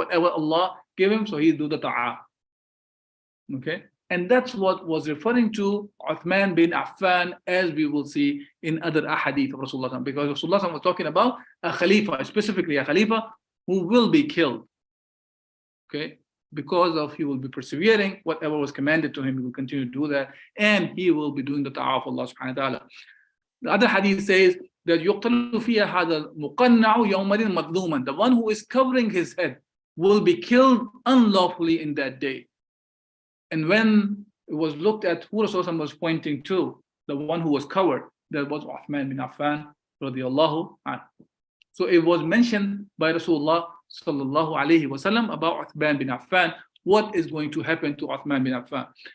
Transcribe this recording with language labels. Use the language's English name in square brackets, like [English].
[English] Whatever Allah gave him, so he do the ta'ah. Okay, and that's what was referring to Uthman bin Affan, as we will see in other ahadith of Rasulullah, because Rasulullah was talking about a Khalifa, specifically a Khalifa who will be killed. Okay, because of he will be persevering, whatever was commanded to him, he will continue to do that, and he will be doing the ta'ah of Allah subhanahu wa ta'ala. The other hadith says that [Arabic] يُقْتَلُ فِيهَا هَذَا الْمُقَنَّعُ يَوْمَئِذٍ مَظْلُومًا. [English] The one who is covering his head will be killed unlawfully in that day. And when it was looked at who Rasulullah was pointing to, the one who was covered, that was Uthman bin Affan radiallahu anhu. So it was mentioned by Rasulullah sallallahu alaihi wasallam about Uthman bin Affan, what is going to happen to Uthman bin Affan.